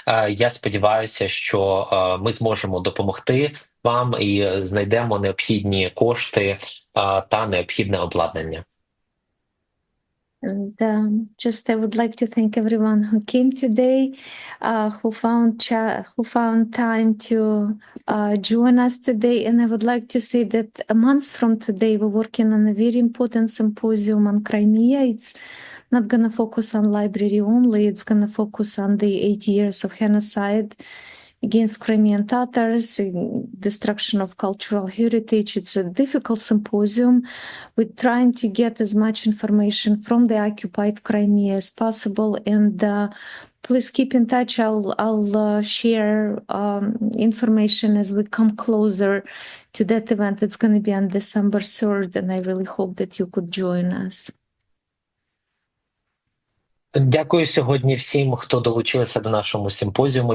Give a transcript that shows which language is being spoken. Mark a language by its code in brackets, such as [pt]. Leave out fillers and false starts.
[uk] Я сподіваюся, що ми зможемо допомогти вам і знайдемо необхідні кошти та необхідне обладнання. [en] And just I would like to thank everyone who came today, who found time to join us today. And I would like to say that a month from today, we're working on a very important symposium on Crimea. It's not going to focus on library only. It's going to focus on the 8 years of genocide against Crimean Tatars, destruction of cultural heritage. It's a difficult symposium. We're trying to get as much information from the occupied Crimea as possible. And please keep in touch. I'll share information as we come closer to that event. It's going to be on December 3rd, and I really hope that you could join us. [uk] Дякую сьогодні всім, хто долучилися до нашого симпозіуму.